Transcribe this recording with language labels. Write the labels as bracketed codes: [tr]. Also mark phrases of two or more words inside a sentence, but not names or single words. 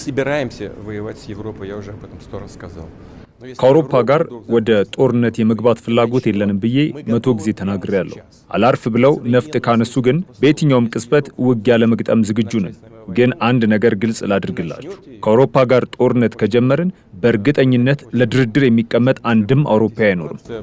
[ru] собираемся воевать с Европой, я уже об этом 100 раз сказал. [am] ከአውሮፓ ጋር ወደ ጦርነት የመግባት ፍላጎት የለንም ብዬ 100 ጊዜ ተናግሬያለሁ። አላርፍ ብለው ነፍጥ ካነሱ ግን በየትኛውም ቅጽበት ውጊያ ለመግጠም ዝግጁ ነን። ግን አንድ ነገር ግልጽ ላድርግላችሁ፣ ከአውሮፓ ጋር ጦርነት ከጀመርን በእርግጠኝነት ለድርድር የሚቀመጥ አንድም አውሮፓዊ አይኖርም።